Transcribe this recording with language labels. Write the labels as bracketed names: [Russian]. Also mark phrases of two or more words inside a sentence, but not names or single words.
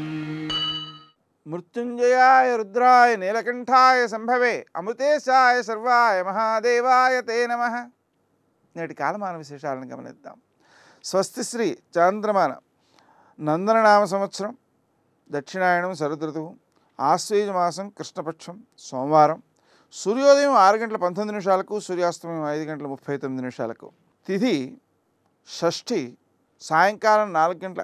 [Sanskrit] मृत्युंजयाय रुद्राय नीलकंठाय संभवे अमृतेशाय सर्वाय महादेवाय ते नमः। [Telugu] నేటి కాలమాన విశేషాలను గమనిద్దాం. స్వస్తి శ్రీ చాంద్రమాన నందననామ సంవత్సరం, దక్షిణాయనం శరదృతువు, ఆశ్వేజ మాసం కృష్ణపక్షం, సోమవారం, సూర్యోదయం 6 గంటల 19 నిమిషాలకు, సూర్యాస్తమయం 5 గంటల 39 నిమిషాలకు, తిథి షష్ఠి సాయంకాలం 4 గంటల